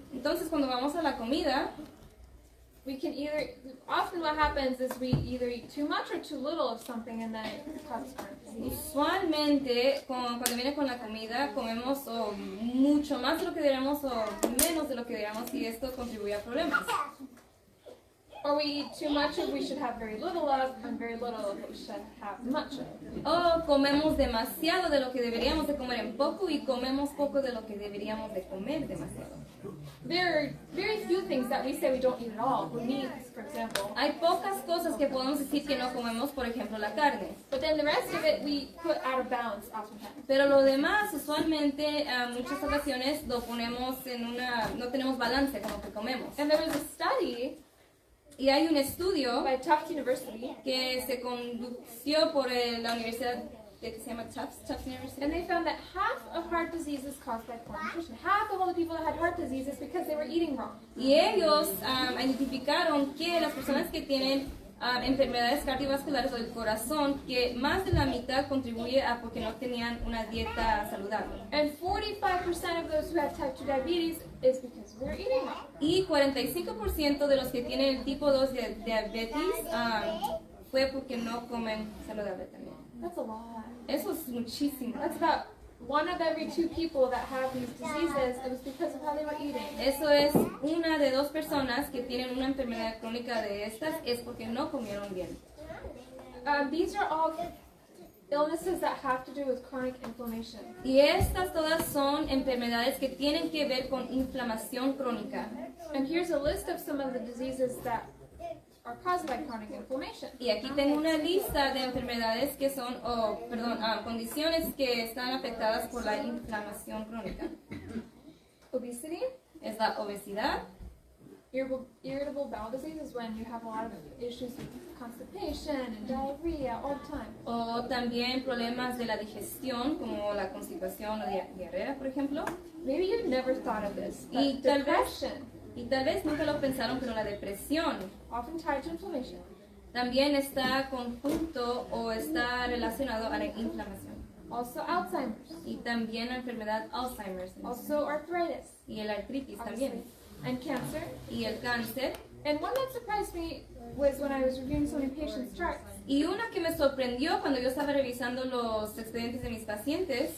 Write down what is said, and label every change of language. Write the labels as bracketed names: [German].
[Spanish] Entonces, cuando vamos a la comida, [English] we can often what happens is we either eat too much or too little of something and then it causes chronic disease. [Spanish] usualmente cuando viene con la comida, comemos o mucho más de lo que deberíamos o menos de lo que deberíamos y esto contribuye a problemas. [English] Or we eat too much of we should have very little of, and very little of what we should have much of. [Spanish] O comemos demasiado de lo que deberíamos de comer en poco y comemos poco de lo que deberíamos de comer demasiado. [English] There are very few things that we say we don't eat at all. Meats, for example. [Spanish] Hay pocas cosas que podemos decir que no comemos, por ejemplo, la carne. [English] But then the rest of it we put out of balance oftentimes. [Spanish] Pero lo demás, usualmente, muchas ocasiones lo ponemos no tenemos balance con lo que comemos. [English] And there was a study [Spanish] Y hay un estudio [English] by Tufts University, [Spanish] que se condució por la universidad que se llama Tufts University. [English] and they found that half of heart disease is caused by poor nutrition. Half of all the people that had heart disease is because they were eating wrong. [Spanish] Y ellos identificaron que las personas que tienen enfermedades cardiovasculares o del corazón, que más de la mitad contribuye a porque no tenían una dieta saludable. [English] And 45% of those who had type 2 diabetes is because they were eating wrong. [Spanish] Y 45% de los que tienen el tipo 2 de diabetes fue porque no comen saludable también. [English] That's a lot. [Spanish] Eso es muchísimo. [English] That's about 1 of every 2 people that have these diseases. It was because of how they were eating. [Spanish] Eso es una de 2 personas que tienen una enfermedad crónica de estas es porque no comieron bien. [English] These are all illnesses that have to do with chronic inflammation. [Spanish] Y estas todas son enfermedades que tienen que ver con inflamación crónica. [English] And here's a list of some of the diseases that are caused by chronic inflammation. [Spanish] Y aquí tengo una lista de enfermedades que son, condiciones que están afectadas por la inflamación crónica. [English] Obesity, [Spanish] Es la obesidad, [English] irritable bowel disease is when you have a lot of issues with constipation and diarrhea all the time. [Spanish] o también problemas de la digestión, como la constipación o diarrea, por ejemplo. [English] Maybe you've never thought of this, but [Spanish] Y tal vez- [English] depression, [Spanish] Y tal vez nunca lo pensaron, pero la depresión [English] often tied to inflammation. [Spanish] también está conjunto o está relacionado a la inflamación. [English] Also Alzheimer's, [Spanish] Y también la enfermedad Alzheimer's. [English] also arthritis, [Spanish] Y el artritis [English] obviously, [Spanish] también. [English] and cancer. [Spanish] Y el cáncer. [English] And one that surprised me was when I was reviewing so many patients' charts, [Spanish] Y una que me sorprendió cuando yo estaba revisando los expedientes de mis pacientes